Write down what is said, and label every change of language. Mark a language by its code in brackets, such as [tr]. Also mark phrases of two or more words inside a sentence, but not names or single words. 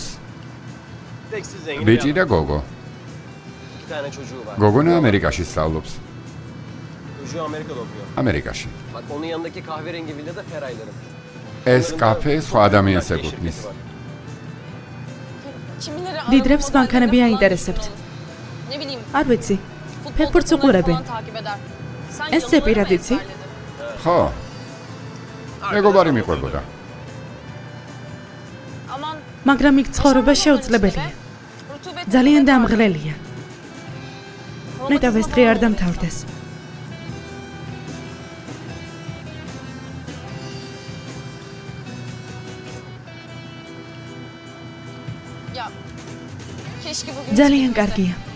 [ka] ბიჭი და გოგო. გოგონა ამერიკაში სწავლობს. ამერიკაში. ეს კაფე სხვა ადამიანს ეკუთვნის. დიდრებს მანქანები აინტერესებთ. [tr] Ne bileyim. [ka] არ ვიცი. ფეხბურთს უყურებენ. [tr] Takip eder. [ka] ეს ზეპირად იცი? ხო. მეგობარი მიყვებოდა. მაგრამ იქ ცხოვრება შეუძლებელია. ძალიან დამღლელია. ნეტავ ეს დღე არ დამთავრდეს. [tr] Ya. Keşke bugün [ka] ძალიან კარგია.